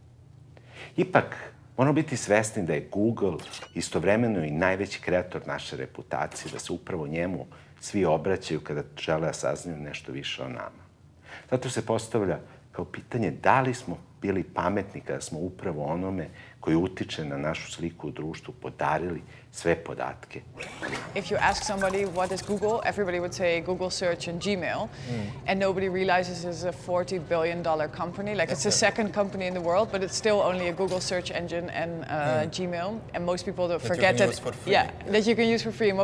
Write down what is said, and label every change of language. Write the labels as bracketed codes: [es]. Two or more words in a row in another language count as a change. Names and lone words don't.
[sr] Ipak, moramo biti svesni da je Google istovremeno i najveći kreator naše reputacije, da se upravo njemu svi obraćaju kada žele da saznaju nešto više o nama. Zato se postavlja kao pitanje da li smo bili pametni kada smo upravo onome koji utiče na našu sliku u društvu podarili sve podatke. [en] If you ask somebody what is Google, everybody would say Google search and Gmail, and nobody realizes it's a $40 billion company. Like it's the second company in the world, but it's still only a Google search engine and Gmail. And most people don't forget that. That you can use for free.